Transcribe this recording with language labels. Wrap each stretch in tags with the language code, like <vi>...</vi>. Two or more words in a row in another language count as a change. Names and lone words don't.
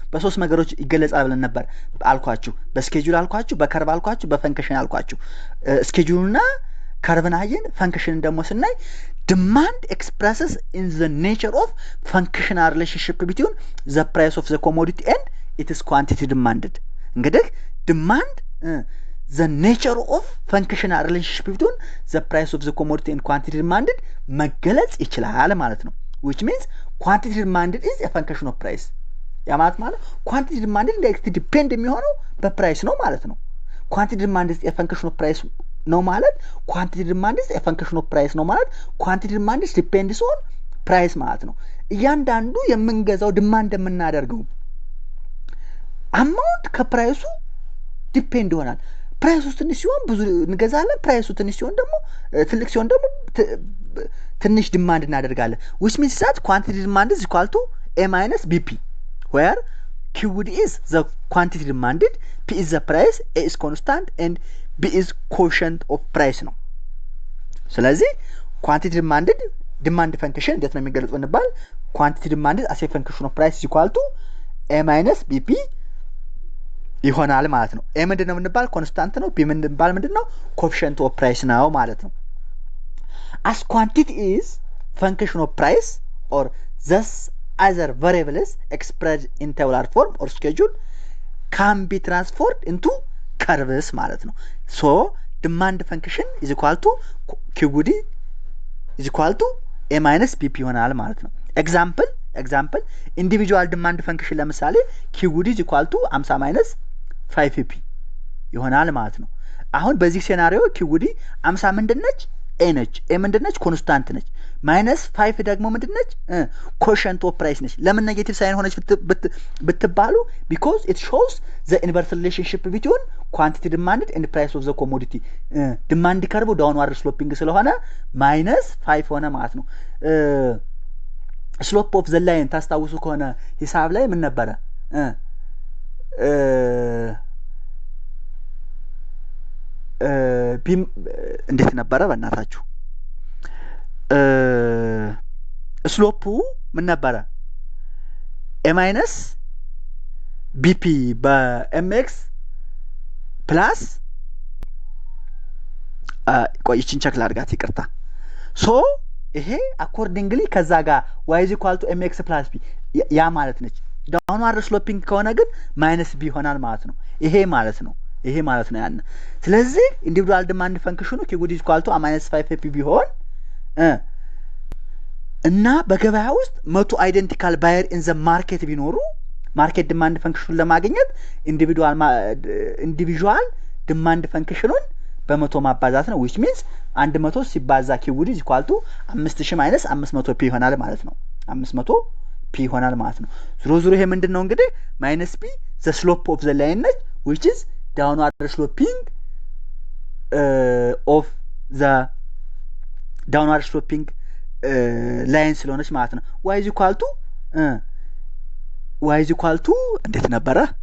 <am>በሶስት ነገሮች ይገለጻል ብለን ነበር አልኳችሁ። በስኬጁል አልኳችሁ፣ በከርቭ አልኳችሁ፣ በፈንክሽን አልኳችሁ። ስኬጁልና ከርቭን አየን። ፈንክሽንን ደግሞ ስናይ</am> <en>demand expresses in the nature of functional relationship between the price of the commodity and its quantity demanded። እንግዲህ demand the nature of functional relationship between the price of the commodity and quantity demanded</en> <am>መገለጽ ይችላል ማለት ነው።</am> <en>which means quantity demanded is a function of price።</en> <am>ያ ማለት</am> <en>quantity demanded directly depend</en> <am>የሚሆነው በፕራይስ ነው ማለት ነው።</am> <en>quantity demand is a function of price</en> <am>ነው ማለት</am> <en>quantity demand is a function of price</en> <am>ነው ማለት</am> <en>quantity demand depends on</en> <am>ፕራይስ ማለት ነው። እያንዳንዱ የምንገዛው ዲማንድ የምናደርገው አማውንት ከፕራይሱ ዲፔንድ ይሆናል። ፕራይሱ ትንሽ ሲሆን ብዙ እንገዛለን፣ ፕራይሱ ትንሽ ሲሆን ደግሞ ትልቅ ሲሆን ደግሞ ትንሽ ዲማንድ እናደርጋለን።</am> <en>which means that quantity demand is equal to A minus BP, where QD is the quantity demanded, P is the price, A is constant and B is quotient of price</en> <am>ነው። ስለዚህ</am> <en>quantity demanded demand function</en> <am>እንዴት ነው የሚገለጸው እንባል</am> <en>quantity demanded as a function of price is equal to A minus BP</en> <am>ይሆናል ማለት ነው። ኤ ምንድነው የምንባል ኮንስታንት ነው። ቢ ምንድነው ምንድነው</am> <en>coefficient of price</en> <am>ነው ማለት ነው።</am> <en>as quantity is function of price or thus other variables expressed in tabular form or schedule can be transformed into curves</en> <am>ማለት ነው።</am> <en>so demand function is equal to QD is equal to A minus BP</en> <am>ይሆናል ማለት ነው።</am> <en>example individual demand function ለምሳሌ QD is equal to 50 minus 5p</en> <am>ይሆናል ማለት ነው። አሁን በዚህ ሴናሪዮ QD 50 ምንድነች? A ነች። A ምንድነች? ኮንስታንት ነች። ማይነስ 5 ደግሞ ምንድነች?</am> <en>quotient of price</en> <am>ነች። ለምን</am> <en>negative sign</en> <am>ሆነች ብትባሉ</am> <en>because it shows the inverse relationship between quantity demanded and price of the commodity demand curve downward sloping</en> <am>ስለሆነ ማይነስ 5 ሆነ ማለት ነው።</am> <en>slope of the line</en> <am>ታስታውሱ ከሆነ ሂሳብ ላይ ምን ነበረ? እንዴት ነበረ በእናታችሁ? ስሎፑ ምን ነበረ?</am> <en>A minus BP</en> <am>በኤምኤክስ ፕላስ ቆይችን ቸክ ላድርጋት ይቅርታ። ሶ ይሄ አኮርዲንግሊ ከዛ ጋር</am> <en>y is equal to mx plus b</en> <am>ያ ማለት ነች።</am> <en>downward sloping</en> <am>ከሆነ ግን ማይነስ b ይሆናል ማለት ነው። ይሄ ማለት ነው ያን። ስለዚህ</am> <en>individual demand function QD is equal to -5p</en> <am>ቢሆን እና በገበያ ውስጥ 100</am> <en>identical buyer in the market</en> <am>ቢኖሩ</am> <en>market demand function</en> <am>ለማግኘት</am> <en>individual demand function</en> <am>በመቶ ማባዛት ነው።</am> <en>which means 100 ሲባዛ QD is equal to 5000 minus 500p</en> <am>ይሆናል ማለት ነው። 500p ይሆናል ማለት ነው። ዙሮ ይሄ ምንድነው እንግዲህ</am> <en>minus p the slope of the line ነች which is downward sloping of the downward sloping line</en> <am>ስለሆነች ማለት ነው።</am> <en>y is equal to</en> <am>እንዴት ነበረ?</am>